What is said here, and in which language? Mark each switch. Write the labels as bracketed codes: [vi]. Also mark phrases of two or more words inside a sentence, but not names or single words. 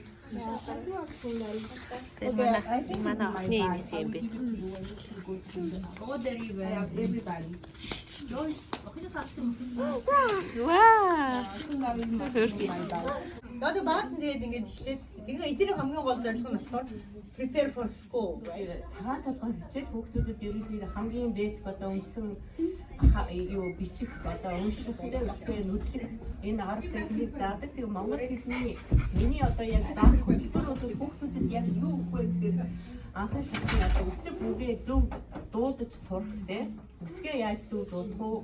[mn] Манай охины юм юм бэ. Надад баасан тэгээд ингээд эхлээд тэгээ эдгээр хамгийн гол зорилго нь болохоор [en] prepare for school. [mn] Цагаан толгой хичээл хүүхдүүдэд ерөнхийдөө хамгийн basic одоо үндсэн юу бичих одоо уншихтай үсгээ нүдлэх энэ арга техник заадаг. Тэгээ монгол хэлний миний одоо яг заах хөтөлбөр бол хүүхдүүдэд яг юу өгөх вэ гэхээр анхны шатны одоо үсэг бүгээ зөв дуудаж сурах те үсгээ яаж зөв дуудах вэ?